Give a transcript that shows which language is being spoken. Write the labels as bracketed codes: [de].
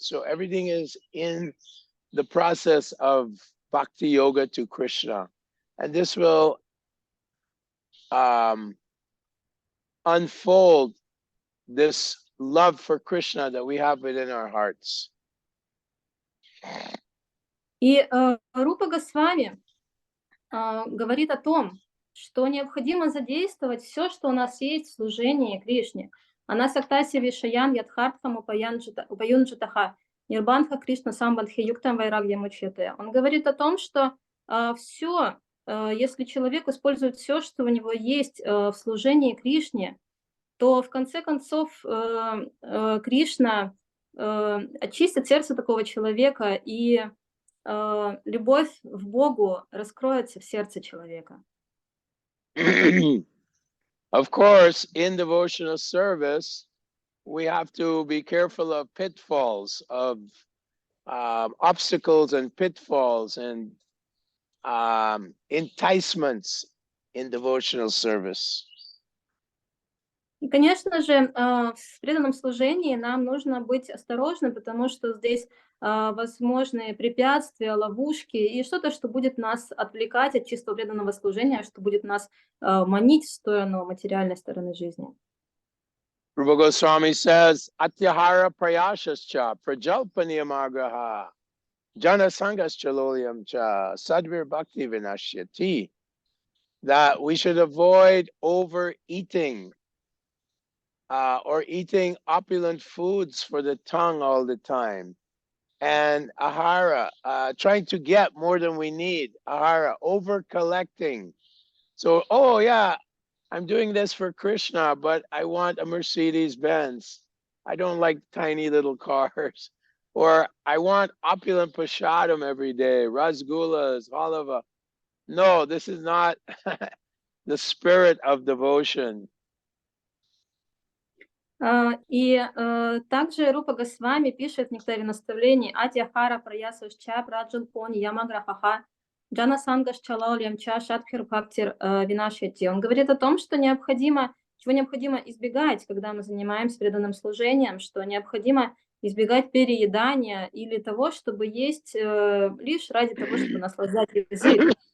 [en] So everything is in the process of Bhakti Yoga to Krishna. And this will unfold this love for Krishna that we have within our hearts. [ru] И Рупа Госвами говорит о том, что необходимо задействовать все, что у нас есть в служении Кришне. [sa] Анасактаси Вишаян Ядхартхам Упаюнджитаха Нирбанха Кришна Самбандхи Юктам Вайрагьям Учете. [ru] Он говорит о том, что все, если человек использует все, что у него есть в служении Кришне, то в конце концов Кришна очистит сердце такого человека, и любовь в Богу раскроется в сердце человека. [en] Of course, in devotional service, we have to be careful of pitfalls, of obstacles and pitfalls and enticements in devotional service. [ru] И, конечно же, в преданном служении нам нужно быть осторожным, потому что здесь возможны препятствия, ловушки и что-то, что будет нас отвлекать от чистого преданного служения, что будет нас манить в сторону материальной стороны жизни. [en] Rupa Goswami says, [sa] Atyahara prayashascha prajalpaniyamagraha jana sangaschalolyam cha sadvir bhakti vinashyati, [en] that we should avoid overeating or eating opulent foods for the tongue all the time. And ahara, trying to get more than we need. Ahara, over collecting. So, oh yeah, I'm doing this for Krishna, but I want a Mercedes Benz. I don't like tiny little cars. Or I want opulent prashadam every day, rasgullas, halava. No, this is not the spirit of devotion. [ru] И также Рупа Госвами пишет в Нектаре наставлений [sa] Атьяхара Праясушча Праджалпони Ямаграфаха Джана Сангашчалаулямча Шатхир Бхактир Винашяти. [ru] Он говорит о том, что чего необходимо избегать, когда мы занимаемся преданным служением, что необходимо избегать переедания или того, чтобы есть лишь ради того, чтобы наслаждать язык.